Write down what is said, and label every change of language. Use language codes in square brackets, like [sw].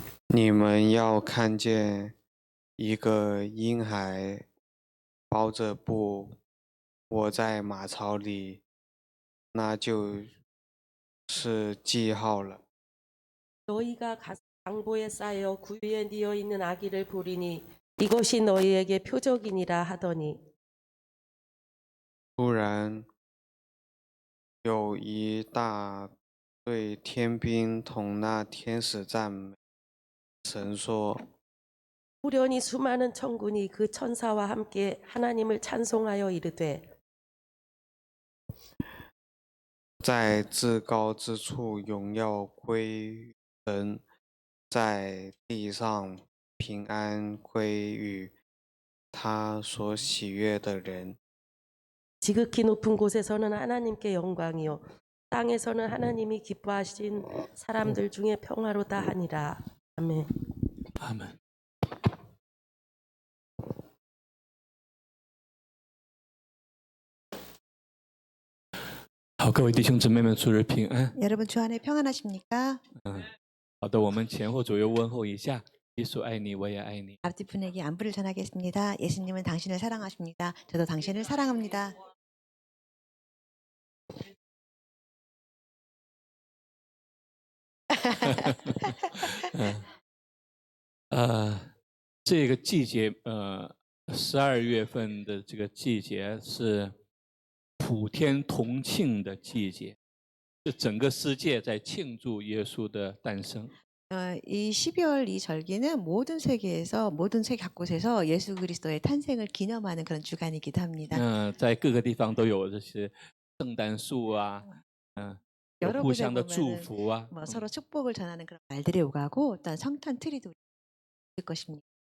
[zh] 你们要看见一个婴孩包着布卧在马槽里，那就是记号了。 [ko] 너희가 강보에 쌓여 구유에 뉘어 있는 아기를 보리니 이것이 너희에게 표적이니라 하더니 [zh] 突然有一大队天兵同那天使赞美神说： [ko] 후련히 수많은 천군이 그 천사와 함께 하나님을 찬송하여 이르되 [zh] 在至高之处荣耀归神，在地上平安归于他所喜悦的人。 [ko] 지극히 높은 곳에서는 하나님께 영광이요 땅에서는 하나님이 기뻐하신 사람들 중에 평화로다 하니라. 아멘. 아멘. [zh] 好，各位弟兄姊妹们，主日平安。 [ko] 여러분 주 안에 평안하십니까? [zh] 好的，我们前后左右问候一下，耶稣爱你，我也爱你。 [ko] 앞뒤 분에게 안부를 전하겠습니다. 예수님은 당신을 사랑하십니다. 저도 당신을 사랑합니다. [zh] 아, 这个季节，12月份的这个季节是普天同庆的季节，是整个世界在庆祝耶稣的诞生。 [ko] 이 12월 이 절기는 모든 세계에서 모든 세계 각곳에서 예수 그리스도의 탄생을 기념하는 그런 주간이기도 합니다. [zh] 在各个地方都有这些圣诞树啊，有 [ko] 여러 [zh] 互 [ko] 곳에 [zh] 相的祝 [ko] 보면은 [zh] 福啊。 [ko] 뭐 서로 축복을 전하는 그런 말들이 오가고 어떤 성탄 트리도 있을 것입니다.